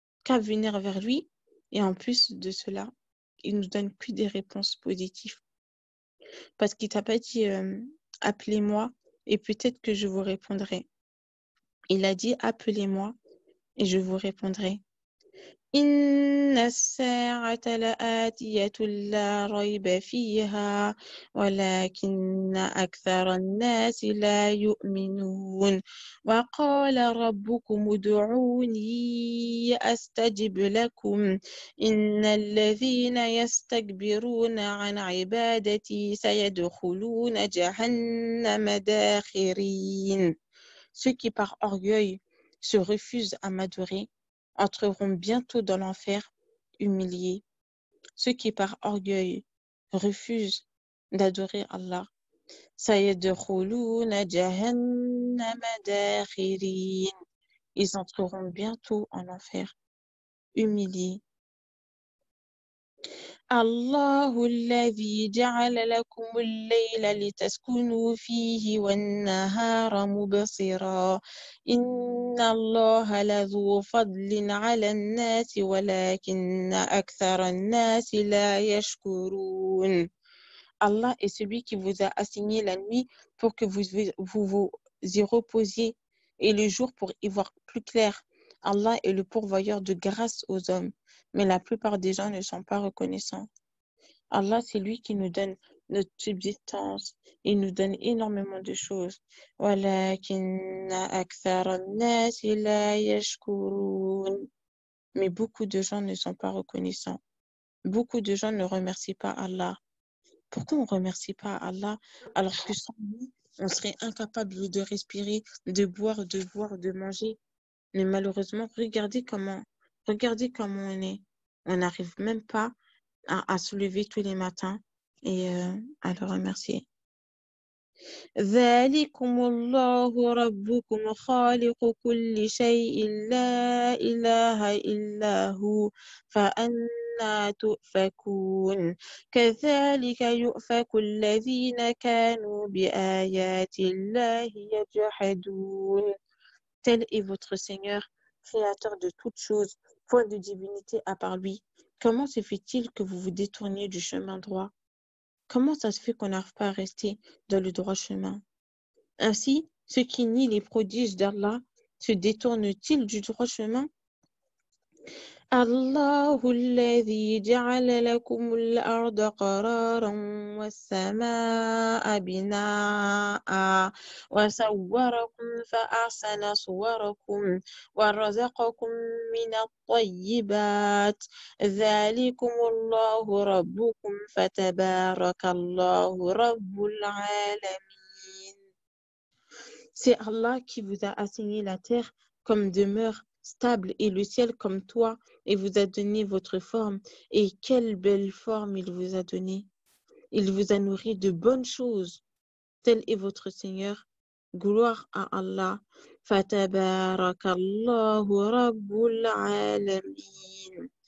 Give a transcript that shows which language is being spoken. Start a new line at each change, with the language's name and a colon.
French: Qu'à venir vers lui. Et en plus de cela, il nous donne que des réponses positives. Parce qu'il t'a pas dit appelez-moi et peut-être que je vous répondrai. Il a dit appelez-moi et je vous répondrai.
Arabic: إن الساعة لآتية لا ريب فيها ولكن أكثر الناس لا يؤمنون وقال ربكم ادعوني أستجب لكم إن الذين يستكبرون عن عبادتي سيدخلون جهنم داخرين.
French: Ceux qui par orgueil se refusent à m'adorer entreront bientôt dans l'enfer, humiliés. Ceux qui par orgueil refusent d'adorer Allah,
Arabic: sayadkhuluna jahannama dakhirin.
French: Ils entreront bientôt en enfer, humiliés.
Arabic: الله الذي جعل لكم الليل لتسكنوا فيه والنهار مبصرا إن الله لذو فضل على الناس ولكن أكثر الناس لا يشكرون.
French: Allah est celui qui vous a assigné la nuit pour que vous y reposiez et le jour pour y voir plus clair. Allah est le pourvoyeur de grâce aux hommes, mais la plupart des gens ne sont pas reconnaissants. Allah, c'est lui qui nous donne notre subsistance. Il nous donne énormément de choses. Mais beaucoup de gens ne sont pas reconnaissants. Beaucoup de gens ne remercient pas Allah. Pourquoi on ne remercie pas Allah alors que sans lui, on serait incapable de respirer, de boire, de voir, de manger? Mais malheureusement, regardez comment on est. On n'arrive même pas à se lever tous les matins et à le remercier.
Arabic: ذلكم الله ربكم خالق كل شيء لا إله إلا هو فأنى تؤفكون كذلك يؤفك الذين كانوا بآيات الله يجحدون.
French: Tel est votre Seigneur, créateur de toutes choses, point de divinité à part lui. Comment se fait-il que vous vous détourniez du chemin droit? Comment ça se fait qu'on n'arrive pas à rester dans le droit chemin? Ainsi, ceux qui nient les prodiges d'Allah se détournent-ils du droit chemin?
Arabic: الله الذي جعل لكم الأرض قرارا والسماء بناء وصوركم فأحسن صوركم ورزقكم من الطيبات ذلكم الله ربكم فتبارك الله رب العالمين.
French: C'est Allah qui vous a assigné la terre comme demeure stable et le ciel comme toit et vous a donné votre forme. Et quelle belle forme il vous a donnée. Il vous a nourri de bonnes choses. Tel est votre Seigneur. Gloire à Allah.
Arabic: Fatabarakallahu Rabbul Alamin.